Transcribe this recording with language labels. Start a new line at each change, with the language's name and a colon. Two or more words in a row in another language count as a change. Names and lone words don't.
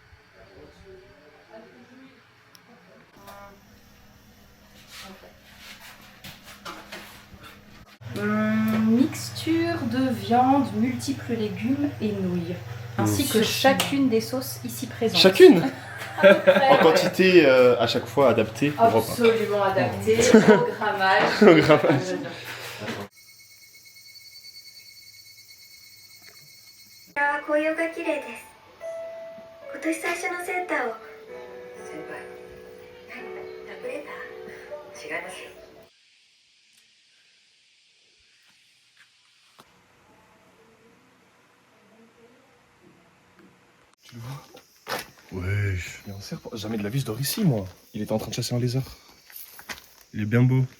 French: Mixture de viande, multiples légumes et nouilles. Ainsi que chacune des sauces ici présentes. Chacune en quantité à chaque fois adaptée au repas. Absolument adapté au grammage. Au grammage.
Japanese: 紅葉が綺麗です。今年最初のセンターを。先輩。ラブレター？違いますよ。
French: Tu le vois? Ouais. Il y a un serpent. Jamais de la vie je dors ici, moi. Il était en train de chasser un lézard. Il est bien beau.